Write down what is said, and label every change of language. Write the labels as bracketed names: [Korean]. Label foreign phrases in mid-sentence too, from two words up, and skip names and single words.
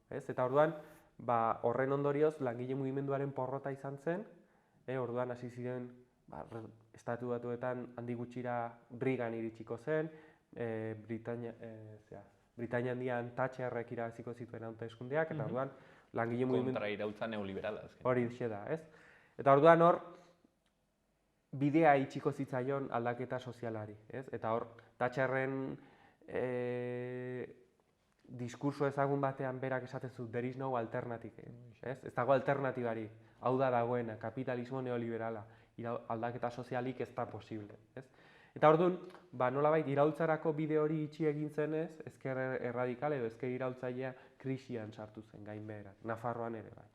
[Basque] Eta orduan, horren ondorioz langile mugimenduaren porrota izan zen, orduan hasi ziren, Estatu Batuetan handi gutxira Reagan iritsiko zen, Britainia handian Thatcherrek irabaziko zituen hauteskundeak, eta orduan langile mugimendu... Kontrairaultza neoliberala. Hori da, ez? Eta orduan hor, bidea itxiko zitzaion aldaketa sozialari, ez? Eta hor, Thatcherren diskurso ezagun batean berak esaten zu, [English] there is no alternative, [Basque] ez? Ez dago alternatibari, hau da dagoena, kapitalismo neoliberala, aldaketa sozialik ez da posible, ez? Eta orduan, nolabait iraultzarako bide hori itxi egin zenez, ezker erradikal edo ezker iraultzailea krisian sartu zen gainbeheran, Nafarroan ere bai.